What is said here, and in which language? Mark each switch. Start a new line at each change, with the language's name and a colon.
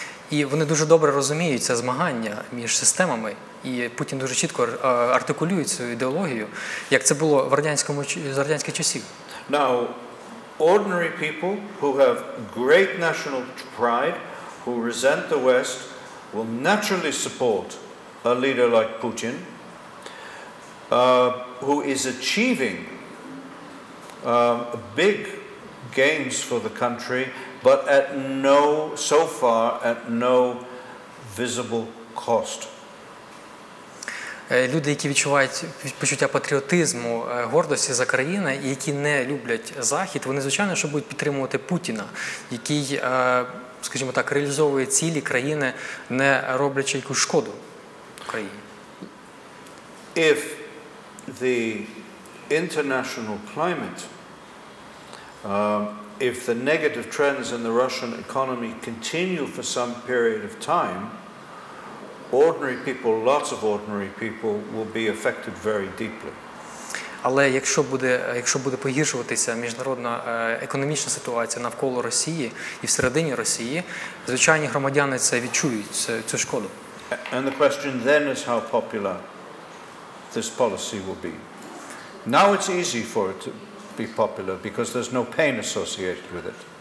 Ukrainian: І вони дуже добре розуміють це змагання між системами, і Путін дуже чітко артикулює цю ідеологію, як це було з радянських часів.
English: Now, ordinary people who have great national pride, who resent the West, will naturally support a leader like Putin, who is achieving big gains for the country, but so far at no visible cost.
Ukrainian: Люди, які відчувають почуття патріотизму, гордості за країну, і які не люблять Захід, вони, звичайно, що будуть підтримувати Путіна, який, скажімо так, реалізовує цілі країни, не роблячи якусь шкоду країні.
English: If the international climate, if the negative trends in the Russian economy continue for some period of time, ordinary people, lots of ordinary people, will be affected very deeply.
Ukrainian: Але якщо буде погіршуватися міжнародна економічна ситуація навколо Росії і всередині Росії, звичайні громадяни це відчують, цю шкоду.
English: And the question then is how popular this policy will be. Now it's easy for it to be popular because there's no pain associated with it.